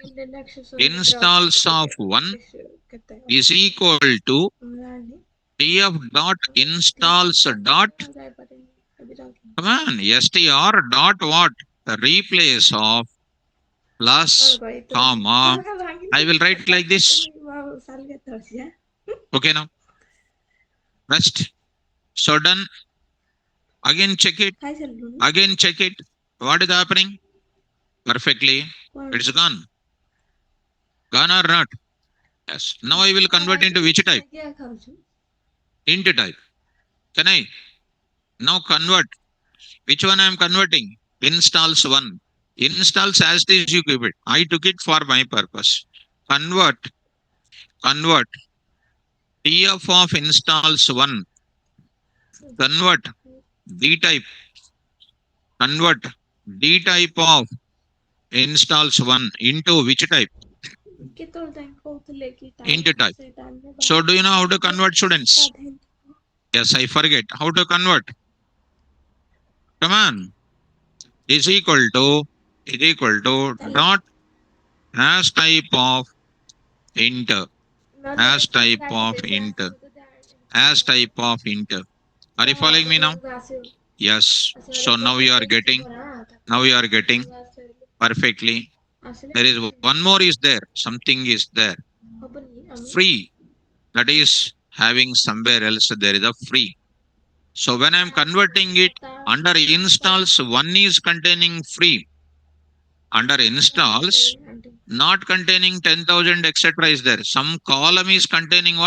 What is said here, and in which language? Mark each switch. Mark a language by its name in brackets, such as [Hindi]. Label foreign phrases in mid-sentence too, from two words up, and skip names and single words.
[English] field relaxation [Odia] ଭିତରେ ଅଛି [English] installs of [Odia] ଟିକେ [English] one [Odia] ବେଶୀ କେତେ [English] is equal to [Odia] ମୁଁ ଜାଣିନି [English] df dot installs dot, [Odia] ଆଉ ଯାଇପାରିନି ଏବେ ଯାଉଥିଲି [English] come on, str dot what? The replace of [Odia] କଣ [English] plus [Odia] କହିଥିଲ [English] comma. I will write [Odia] ପଚାଶ [English] like this. [Odia] କାଟିଦେବି ମୁଁ ଆଉ ସାଲ କେତେ ଅଛି [English] Okay now. Rest. So done. Again check it. [Odia] ଖାଇସାରିଲୁଣି [English] Again check it. What is happening? Perfectly. [Odia] କଣ [English] It's gone. Gone or not? Yes. Now I will convert into which type? [Odia] ଖାଇକି ଖାଉଛୁ [English] Int type. Can I? Now convert. Which one I am converting? Installs one. Installs as is you give it. I took it for my purpose. Convert. Convert. df of installs one. Convert. D type. Convert. D type of installs one into which type? [Odia] କେତେବେଳେ ଯାଇ କହୁଥିଲେ କି [English] Int [Odia] ଟାଇମ୍ [English] type. [Odia] ସେଇ ଟାଇମ୍ରେ [English] So do you know how to convert, students? [Odia] ଗାଧେଇଲି [English] Yes, I forget. How to convert? Come on. Is equal to [Odia] ଚାଲ [English] dot as type of int. [Odia] ନହେଲେ [English] As [Odia] ଏଇଠି [English] type [Odia] କାଟି [English] of [Odia] ଦେଇକି [English] int. [Odia] ଆସିବୁ ଯଦି [English] As type of int. Are you [Odia] ହଁ [English] following [Odia] ମୋ [English] me now? [Odia] ରୁମକୁ ଆସିବୁ [English] Yes. [Odia] ଆସିଗଲେ [English] So now [Odia] ପକେଇ [English] you are [Odia] ଦେଇକି [English] getting. [Odia] ଯିବ ନା [English] Now you are [Odia] ତାକୁ [English] getting [Odia] ଆସିଲେ [English] perfectly. There is one more is there. Something is there. [Odia] ହବନି ଆମେ [English] Free. That is having somewhere else there is a free. So when I am converting it under installs, one is containing free. Under installs, not containing 10,000, etc. is there. Some column is containing what?